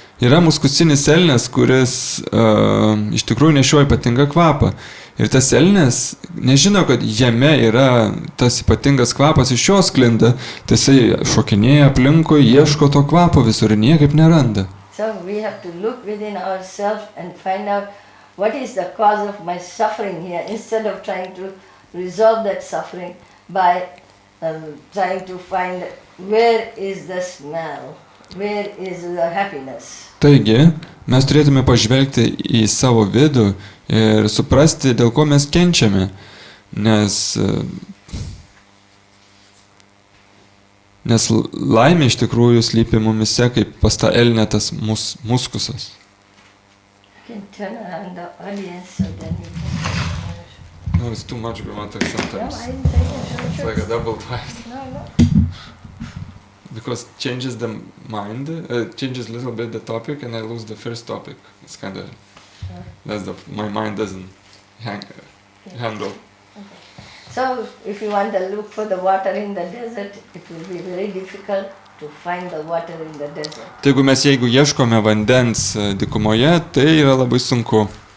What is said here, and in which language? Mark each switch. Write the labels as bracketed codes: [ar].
[lt] Yra muskusinis elnias, kuris iš tikrųjų nešioja ypatingą kvapą. Ir tas elnias nežino, kad jame yra tas ypatingas kvapas iš jos sklinda, tai jisai šokinėja aplinkui, ieško to kvapo visur ir niekaip neranda. [en] So we have to look within ourselves and find out what is the cause of my suffering here, instead of trying to resolve that suffering by trying to find where is the smell, where is the happiness. [lt] Taigi, mes turėtume pažvelgti į savo vidų ir suprasti, dėl ko mes kenčiame, nes laimė iš tikrųjų slypi mumise kaip pas tą elnę tas muskusas. [en] You can turn around the audience so then you can... No, it's too much, we want to sometimes. No, I didn't say that. It's like a double time. No. Because changes the mind, changes a little bit the topic, and I lose the first topic. It's kind of, my mind doesn't handle. Okay. So, if you want to look for the water in the desert, it will be very difficult to find the water in the desert. [lt] Tai jeigu ieškome vandens dykumoje, tai yra labai sunku.